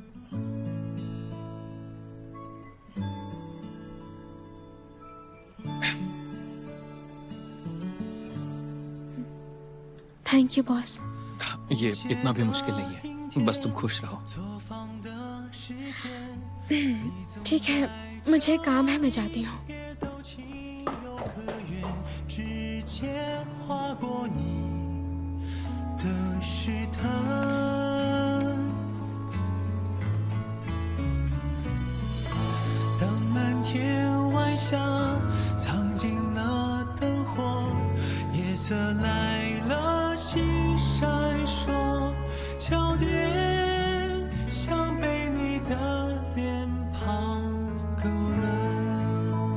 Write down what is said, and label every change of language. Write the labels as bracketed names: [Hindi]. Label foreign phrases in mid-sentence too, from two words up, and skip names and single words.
[English] thank you boss. [Hindi] ये इतना भी मुश्किल नहीं है, बस तुम खुश रहो। ठीक है, मुझे काम है, मैं जाती हूँ। [Chinese] 之间划过你的试探，当满天晚霞藏进了灯火，夜色来了，星闪烁，焦点像被你的脸庞勾勒。